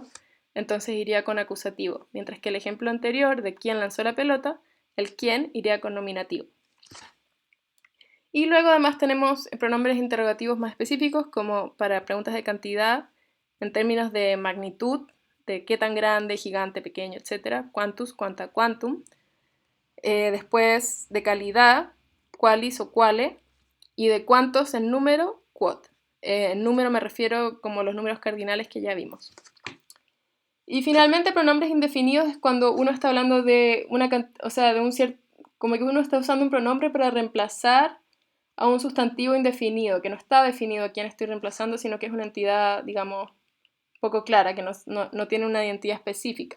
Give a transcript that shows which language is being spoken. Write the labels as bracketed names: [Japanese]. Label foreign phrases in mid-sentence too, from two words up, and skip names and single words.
[Spanish] Entonces iría con acusativo, mientras que el ejemplo anterior de quién lanzó la pelota, el quién iría con nominativo. Y luego además tenemos pronombres interrogativos más específicos, como para preguntas de cantidad, en términos de magnitud, de qué tan grande, gigante, pequeño, etc. [Latin] Quantus, quanta, quantum. [Spanish] Después de calidad, [Latin] qualis o quale. [Spanish] Y de cuántos en número, quod. En número me refiero como los números cardinales que ya vimos. Y finalmente, pronombres indefinidos es cuando uno está hablando de como que uno está usando un pronombre para reemplazar a un sustantivo indefinido, que no está definido a quién estoy reemplazando, sino que es una entidad, digamos, poco clara, que no tiene una identidad específica.